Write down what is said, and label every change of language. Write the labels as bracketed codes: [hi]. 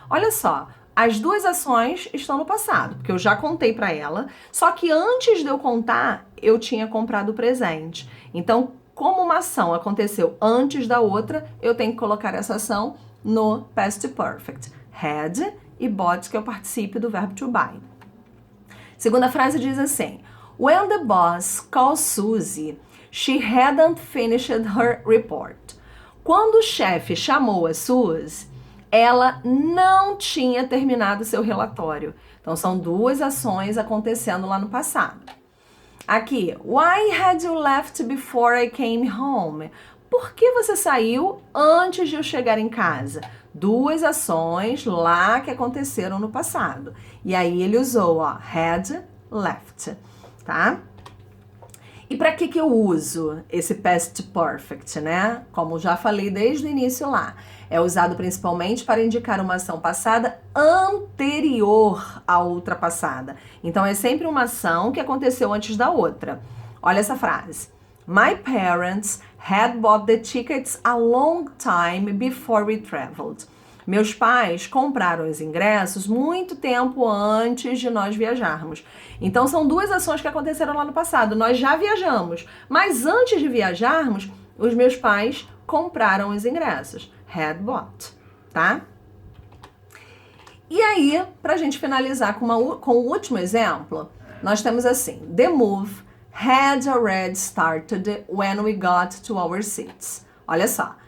[pt] Olha só, as duas ações estão no passado, porque eu já contei para ela, só que antes de eu contar, eu tinha comprado o presente. Então, como uma ação aconteceu antes da outra, eu tenho que colocar essa ação no past perfect. Had e bought, que é o particípio do verbo to buy. Segunda frase diz assim: [en] When the boss called Susie, she hadn't finished her report. [pt] Quando o chefe chamou a Suzy, ela não tinha terminado seu relatório. Então, são duas ações acontecendo lá no passado. Aqui, [en] why had you left before I came home? [pt] Por que você saiu antes de eu chegar em casa? Duas ações lá que aconteceram no passado. E aí ele usou, ó, had left, tá? E para que eu uso esse past perfect, né? Como já falei desde o início lá, é usado principalmente para indicar uma ação passada anterior à outra passada. Então, é sempre uma ação que aconteceu antes da outra. Olha essa frase. [en] My parents had bought the tickets a long time before we traveled. [pt] Meus pais compraram os ingressos muito tempo antes de nós viajarmos. Então, são duas ações que aconteceram lá no passado. Nós já viajamos, mas antes de viajarmos, os meus pais compraram os ingressos. Had bought, tá? E aí, pra gente finalizar com o último exemplo, nós temos assim: [en] The move had already started when we got to our seats. [pt] Olha só.